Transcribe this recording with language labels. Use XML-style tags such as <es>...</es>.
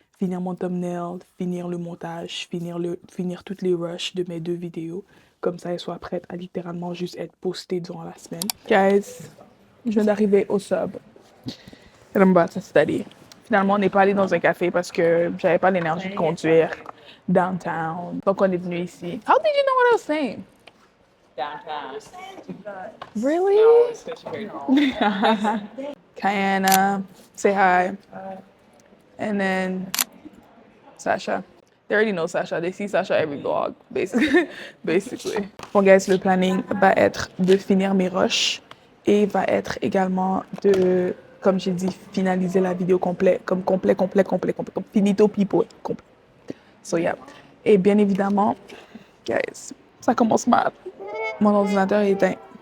<fr>Finir mon thumbnail, finir le montage, finir toutes les rushs de mes 2 vidéos. Comme ça, elle soit prête à littéralement juste être postée durant la semaine. Guys, je viens d'arriver au sub.</fr> <en>And I'm about to study.</en> <fr>Finalement, on n'est pas allé dans un café parce que j'avais pas l'énergie de conduire downtown. Donc, on est venu ici.</fr> <en>How did you know what I was saying? Downtown. Really? No, it's just very Kayana, say hi. And then Sasha. They already know Sasha. They see Sasha every vlog, basically.</en> <fr>Bon, guys, le planning va être de finir mes rushs et va être également de, comme j'ai dit, finaliser la vidéo complet, comme complet, comme finito pipo, complet.</fr> <en>So, yeah.</en> <fr>Et bien évidemment, guys, ça commence mal. Mon ordinateur est éteint.</fr>